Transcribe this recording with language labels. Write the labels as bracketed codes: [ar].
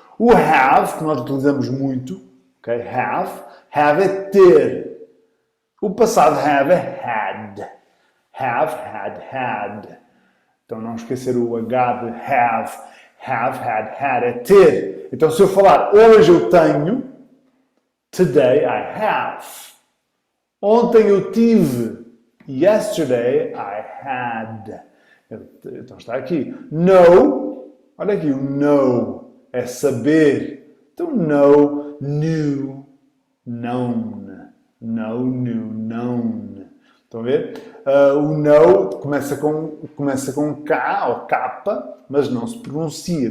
[pt] O have, que nós utilizamos muito, okay? Have é ter. O passado have é had. Have, had. Então não esquecer o H de have, had, é ter. Então se eu falar hoje eu tenho, [en] today I have. [pt] Ontem eu tive, [en] yesterday I had. [pt] Então está aqui. Know, olha aqui o know, é saber. Então know, knew, known. Know, knew, known. Estão a ver? O know começa com K ou K, mas não se pronuncia.